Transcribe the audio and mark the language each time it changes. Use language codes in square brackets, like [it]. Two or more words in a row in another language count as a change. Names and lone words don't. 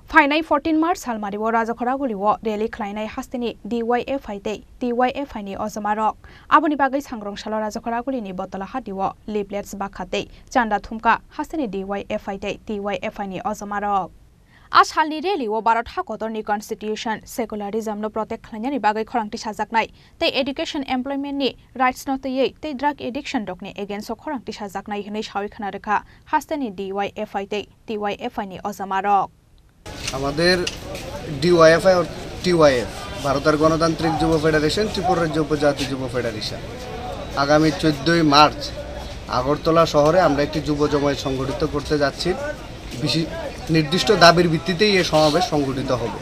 [trp] फाइनाय 14 मार्च सालमारिव राजाखरागुलिव रेली खलायनाय हास्तिनि DYFI तै DYFI नि अजमारक आबनि बागै सांग्रंसाल राजाखरागुलिनि बतला हादिव लिफलेट्स बाखातै चांदा थुमका हास्तिनि DYFI तै DYFI नि अजमारक आसालनि रेलिव भारत हादरनि [en] constitution secularism [trp] नो प्रोटेक्ट खालामनायनि बागै खरांथि साजाकनाय तै [en] education employment [trp] नि राइट्स नो तैयै तै [en] drug addiction [trp] डकनि एगेन्स्ट खरांथि साजाकनाय हनै सावि खानारेखा हास्तिनि DYFI तै DYFI नि अजमारक [bn] আমাদের DYFI और TYF ভারতের গণতান্ত্রিক যুব ফেডারেশন ত্রিপুরা রাজ্য উপজাতি যুব ফেডারেশন আগামী 14 মার্চ আগরতলা শহরে আমরা একটি যুব জমায়েত সংগঠিত করতে যাচ্ছি। নির্দিষ্ট দাবির ভিত্তিতেই এই সমাবেশ সংগঠিত হবে।